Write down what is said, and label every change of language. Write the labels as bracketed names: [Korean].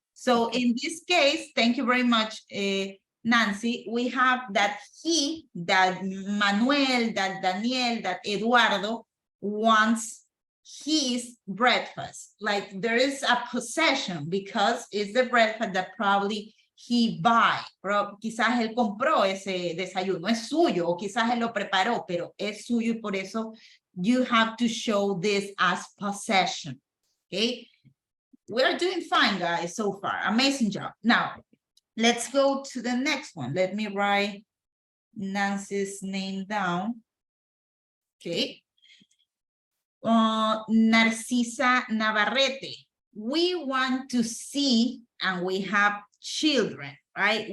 [English] So in this case, thank you very much, Nancy. We have that he, that Manuel, that Daniel, that Eduardo wants his breakfast. Like there is a possession because it's the breakfast that probably he buy. [Spanish] Pero quizás él compró ese desayuno, es suyo, o quizás él lo preparó, pero es suyo y por eso [English] you have to show this as possession. Okay, we're doing fine, guys, so far. Amazing job. Now let's go to the next one. Let me write Nancy's name down. Okay. Narcisa Navarrete. We want to see, and we have children, right?